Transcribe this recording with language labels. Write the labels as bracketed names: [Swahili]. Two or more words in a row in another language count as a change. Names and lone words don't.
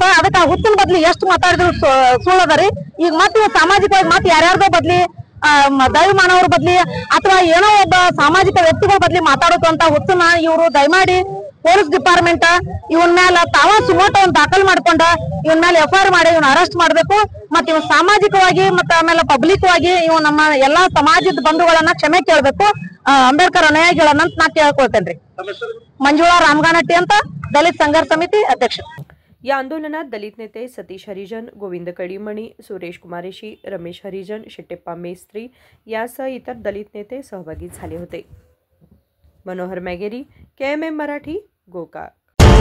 [Kannada] ಅದಕ್ಕೆ ಆ ಹುಚ್ಚಿನ ಬದ್ಲಿ ಎಷ್ಟು ಮಾತಾಡಿದ್ರು ಸುಳ್ಳದರಿ। ಈಗ ಮತ್ತೆ ಸಾಮಾಜಿಕವಾಗಿ ಮತ್ತೆ ಯಾರ್ಯಾರ್ದೋ ಬದ್ಲಿ ದೈವ ಮಾನವರ ಬದ್ಲಿ ಅಥವಾ ಏನೋ ಒಬ್ಬ ಸಾಮಾಜಿಕ ವ್ಯಕ್ತಿಗಳ ಬದ್ಲಿ ಮಾತಾಡುತ್ತಂತ ಹುಚ್ಚನ ಇವರು ದಯಮಾಡಿ [English] police department [Kannada] ಇವನ್ ಮೇಲೆ ತಾವ ಸುಮೋಟೋ ದಾಖಲು ಮಾಡ್ಕೊಂಡ ಇವನ್ ಮೇಲೆ FIR ಮಾಡಿ ಇವನ್ ಅರೆಸ್ಟ್ ಮಾಡ್ಬೇಕು। ಮತ್ತೆ ಇವ್ ಸಾಮಾಜಿಕವಾಗಿ ಮತ್ತೆ ಆಮೇಲೆ ಪಬ್ಲಿಕ್ ವಾಗಿ ಇವ್ ನಮ್ಮ ಎಲ್ಲಾ ಸಮಾಜದ ಬಂಧುಗಳನ್ನ ಕ್ಷಮೆ ಕೇಳಬೇಕು, ಅಂಬೇಡ್ಕರ್ ಅನುಯಾಯಿಗಳನ್ನ ನಾ ಕೇಳ್ಕೊಳ್ತೇನ್ರಿ। ಮಂಜುಳಾ ರಾಮಗನಟ್ಟಿ ಅಂತ, [Marathi] दलित संघर्ष समिती अध्यक्ष। या आंदोलनात दलित नेते सतीश हरिजन, गोविंद कडिमणी, सुरेश कुमारेशी, रमेश हरिजन, शेट्टेप्पा मेस्त्री यासह इतर दलित नेते सहभागी झाले होते। मनोहर मॅगेरी, KMM मराठी, गोकाक।